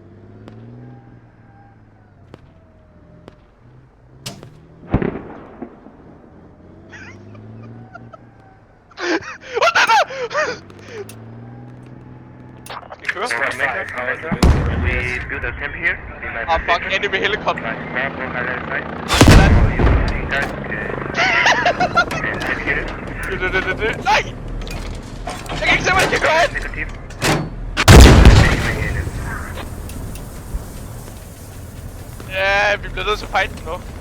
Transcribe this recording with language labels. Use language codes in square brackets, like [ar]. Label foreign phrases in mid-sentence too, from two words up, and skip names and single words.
[en] we build a camp here. Ah, fuck, enemy helicopter. [da] Nej! Jeg kan ikke se, hvad jeg kan gøre hen! Ja, vi bliver nødt til at fight den nu.